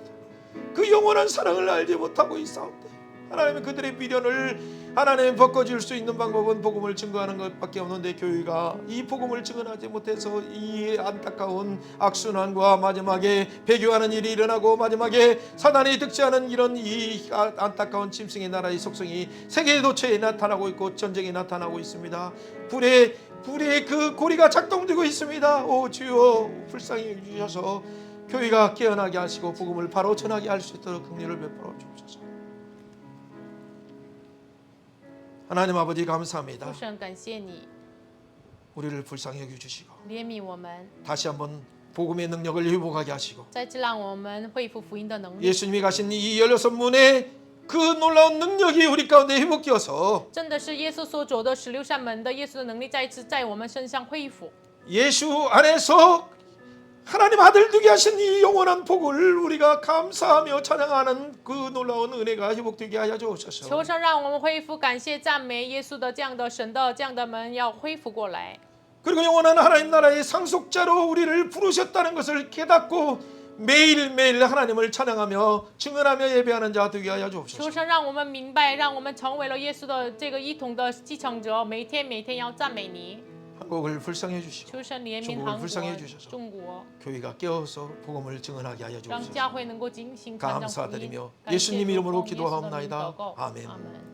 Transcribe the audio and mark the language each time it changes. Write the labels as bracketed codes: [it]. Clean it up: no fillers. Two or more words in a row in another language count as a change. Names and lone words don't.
[ko] 그 영원한 사랑을 알지 못하고 있사온데 하나님의 그들의 미련을 하나님 벗겨줄 수 있는 방법은 복음을 증거하는 것밖에 없는데 교회가 이 복음을 증언하지 못해서 이 안타까운 악순환과 마지막에 배교하는 일이 일어나고 마지막에 사단이 득세하는 이런 이 안타까운 짐승의 나라의 속성이 세계 도처에 나타나고 있고 전쟁이 나타나고 있습니다. 불의 그 고리가 작동되고 있습니다. 오 주여 불쌍히 여기셔서 교회가 깨어나게 하시고 복음을 바로 전하게 할 수 있도록 긍휼을 베풀어 주옵소서. 하나님 아버지 감사합니다. [zh] 父神，感谢你 [ko] 우리를 불쌍히 여겨주시고 [zh] 怜悯我们， [ko] 다시 한번 복음의 능력을 회복하게 하시고 [zh] 再次让我们恢复福音的能力。 [ko] 예수님이 가신 이 16문의 그 놀라운 능력이 우리 가운데 회복되어서 [zh] 真的是耶稣所走的16扇门的耶稣的能力再一次在我们身上恢复。 [ko] 예수 안에서 하나님 아들 되게 하신 이 영원한 복을 우리가 감사하며 찬양하는 그 놀라운 은혜가 회복되게 하여 [zh] 求 [ko] 주옵소서. [zh] 神让我们恢复感谢赞美耶稣的这样的神的这样的门要恢复过来。 [ko] 그리고 영원한 하나님 나라의 상속자로 우리를 부르셨다는 것을 깨닫고 매일매일 하나님을 찬양하며 증언하며 예배하는 자 되게 하여 [zh] 求 [ko] 주옵소서. [zh] 神让我们明白，让我们成为了耶稣的这个一统的继承者，每天要赞美你。 [ko] 한국을 불쌍해 주시고 [zh] 求神怜悯 [ko] 중국을 [zh] 韩 [ko] 불쌍해 [zh] 国、 [ko] 주셔서 [zh] 中国， [ko] 교회가 깨어서 복음을 증언하게 하여 [zh] 让 [ko] 주옵소서. [zh] 教会能够警醒传讲福音 [ko] 감사드리며 [zh] 感谢 [ko] 예수님 [zh] 主 [ko] 이름으로 [zh] 奉耶稣的名 [ko] 기도하옵나이다. [zh] 祷告 [ko] 아멘. [zh] 阿门。